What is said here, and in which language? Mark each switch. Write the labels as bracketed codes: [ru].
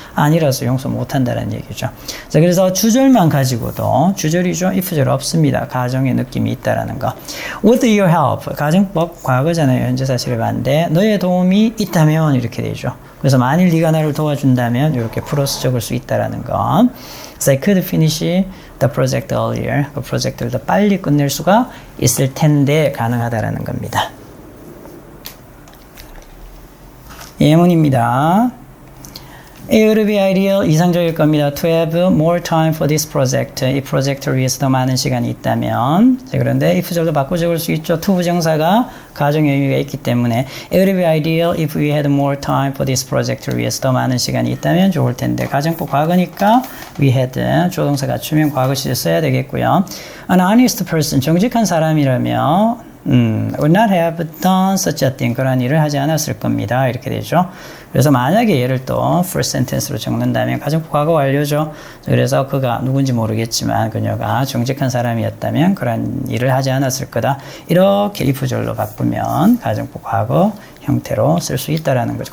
[ko] 아니라서 용서 못 한다는 얘기죠. 자, 그래서 주절만 가지고도 주절이죠. if절 없습니다. 가정의 느낌이 있다라는 거. [en] With your help. 가정법 과거잖아요. [ko] 현재 사실을 봤는데 너의 도움이 있다면 이렇게 되죠. 그래서 만일 네가 나를 도와준다면 이렇게 플러스 적을 수 있다라는 거. [en] So I could finish the project earlier. [ko] 그 프로젝트를 더 빨리 끝낼 수가 있을 텐데 가능하다라는 겁니다. 예문입니다. [en] It would be ideal, 이상적일 겁니다. To have more time for this project. [ko] 이 프로젝트를 위해서 더 많은 시간이 있다면. 자, 그런데 if절도 바꿔 적을 수 있죠. to 부정사가 가정의 의미가 있기 때문에 It would be ideal if we had more time for this project 를 위해서 더 많은 시간이 있다면 좋을 텐데 가정법 과거니까 we had 조동사 갖추면 과거 시제 써야 되겠고요. [en] An honest person, 정직한 사람이라면 would not have done such a thing. [ko] 그런 일을 하지 않았을 겁니다. 이렇게 되죠. 그래서 만약에 얘를 또 full sentence로 적는다면 가정법 과거 완료죠. 그래서 그가 누군지 모르겠지만 그녀가 정직한 사람이었다면 그런 일을 하지 않았을 거다. 이렇게 if절로 바꾸면 가정법 과거 형태로 쓸 수 있다라는 거죠.